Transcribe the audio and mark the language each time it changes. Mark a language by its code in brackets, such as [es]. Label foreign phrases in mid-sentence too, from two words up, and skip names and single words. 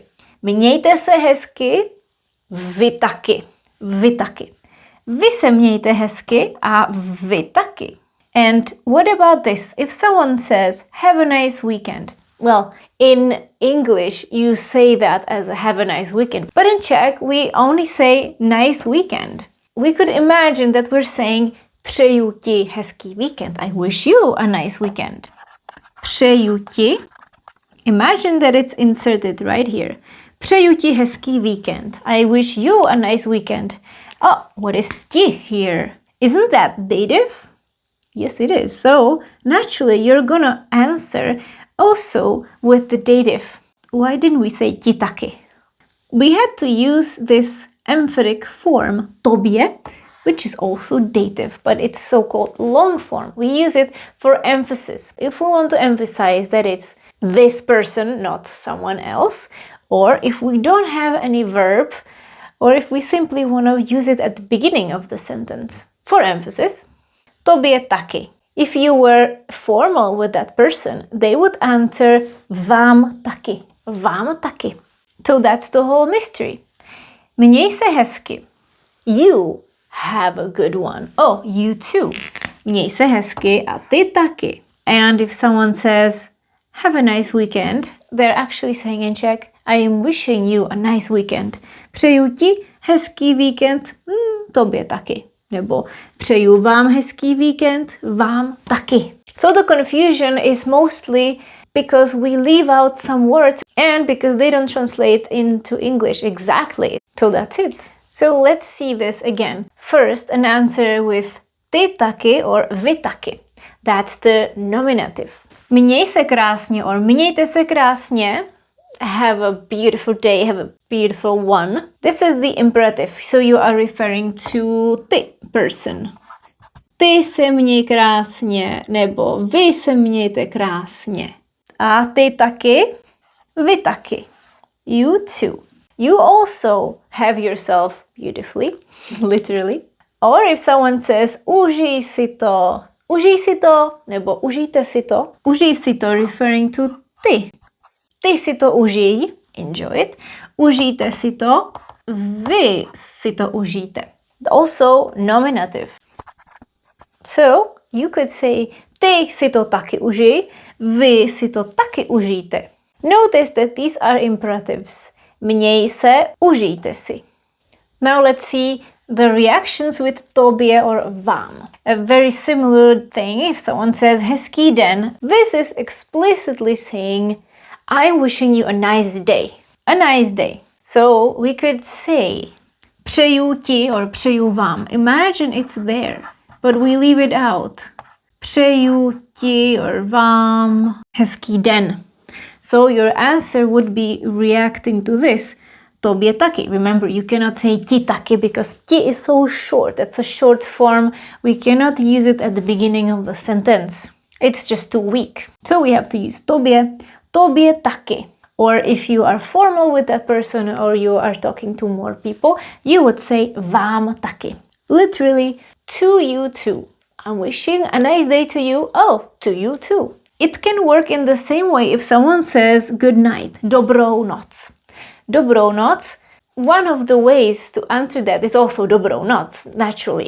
[cs] Mějte se hezky, vy taky. Vy taky. Vy se mějte hezky a vy taky. [en] And what about this? If someone says, have a nice weekend. Well, in English, you say that as a have a nice weekend. But in Czech, we only say nice weekend. We could imagine that we're saying [cs] přeju ti hezký víkend. [en] I wish you a nice weekend. [cs] Přeju ti. [en] Imagine that it's inserted right here. [cs] Přeju ti hezký víkend. [en] I wish you a nice weekend. Oh, what is ti here? Isn't that dative? Yes, it is. So, naturally, you're gonna answer also with the dative. Why didn't we say [cs] ti taky? [en] We had to use this emphatic form, tobě, which is also dative, but it's so-called long form. We use it for emphasis. If we want to emphasize that it's this person, not someone else, or if we don't have any verb, or if we simply want to use it at the beginning of the sentence. For emphasis, [cs] tobě taky. [en] If you were formal with that person, they would answer [cs] vám taky. Vám taky. [en] So that's the whole mystery. [cs] Měj se hezky. [en] You have a good one. Oh, you too. [cs] Měj se hezky a ty taky. [en] And if someone says, have a nice weekend, they're actually saying in Czech, I am wishing you a nice weekend. [cs] Přeju ti hezký víkend, tobě taky. Nebo přeju vám hezký víkend, vám taky. [en] So the confusion is mostly because we leave out some words and because they don't translate into English exactly. So that's it. So let's see this again. First, an answer with [cs] ty taky [en] or [cs] vy taky. [en] That's the nominative. [cs] Měj se krásně or mějte se krásně. [en] Have a beautiful day, have a beautiful one. This is the imperative, so you are referring to the person. [cs] Ty se měj krásně, nebo vy se mějte krásně. A ty taky, vy taky. [en] You too. You also have yourself beautifully, literally. Or if someone says, [cs] užij si to, nebo užijte si to. Užij si to, [en] referring to [cs] ty. Ty si to užij, [en] enjoy it. [cs] Užijte si to, vy si to užijte. [en] Also nominative. So, you could say, [cs] ty si to taky užij, vy si to taky užijte. [en] Notice that these are imperatives. [cs] Měj se, užijte si. [en] Now let's see the reactions with Tobě or vám. A very similar thing, if someone says [cs] hezký den, [en] this is explicitly saying, I'm wishing you a nice day. A nice day. So we could say, [cs] přeju ti or přeju vám. [en] Imagine it's there, but we leave it out. [cs] Přeju ti or vám hezký den. [en] So your answer would be reacting to this. [cs] Tobě taky. [en] Remember, you cannot say [cs] ti taky [en] because ti is so short. It's a short form. We cannot use it at the beginning of the sentence. It's just too weak. So we have to use tobě. [cs] Tobě taky. [en] Or if you are formal with that person or you are talking to more people, you would say [cs] vám taky. [en] Literally, to you too. I'm wishing a nice day to you. Oh, to you too. It can work in the same way if someone says good night, [cs] dobrou noc. Dobrou noc, [en] one of the ways to answer that is also [cs] dobrou noc, [en] naturally.